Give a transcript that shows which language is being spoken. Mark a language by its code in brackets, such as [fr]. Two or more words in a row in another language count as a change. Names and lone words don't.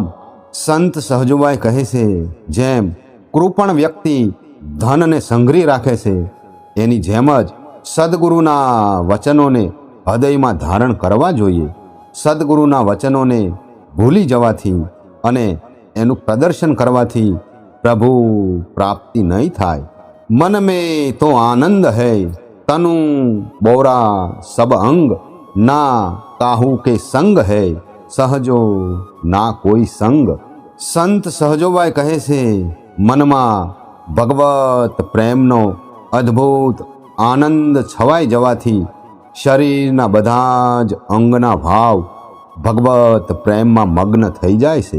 [gu] સંત સહજોબાઈ કહે છે, જેમ કૃપણ વ્યક્તિ ધનને સંઘરી રાખે છે, એની જેમ જ સદગુરુના વચનોને હૃદયમાં ધારણ કરવા જોઈએ। સદગુરુના વચનોને ભૂલી જવાથી અને એનું પ્રદર્શન કરવાથી પ્રભુ પ્રાપ્તિ નહીં થાય। [hi] मन में तो आनंद है, तनु बोरा सब अंग, ना काहू के संग है, सहजो ना कोई संग। [gu] સંત સહજોબાઈ કહે છે, મનમાં ભગવત પ્રેમનો અદ્ભુત આનંદ છવાઈ જવાથી શરીરના બધા જ અંગના ભાવ ભગવત પ્રેમમાં મગ્ન થઈ જાય છે।